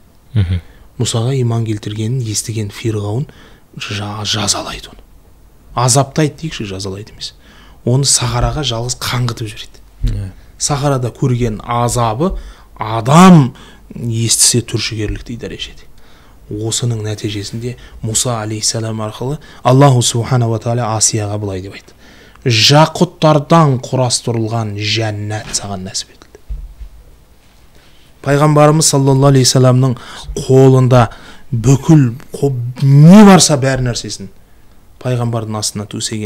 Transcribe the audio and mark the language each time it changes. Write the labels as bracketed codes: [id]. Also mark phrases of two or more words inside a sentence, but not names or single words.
[kk] Мұсаға иман келтіргенін естіген Фирғауын жазалайды оны. Азаптайды дейікші, жазалайды емес. Оны Сахараға жалғыз қаңғытып жібереді. Сахарада көрген азабы адам естісе түршігерліктей дәрежеде. Осының нәтижесінде Мұса алейхиссалам арқылы [ar] الله سبحانه وتعالى [kk] Асияға былай деп айтты. Жақұттардан құрастырылған жәннат саған нәсіп етілді. Пайғамбарымыз [ar] صلى الله عليه وسلم [kk] қолында бүкіл не барса бәр нәрсесін пайғамбардың астына төсеген.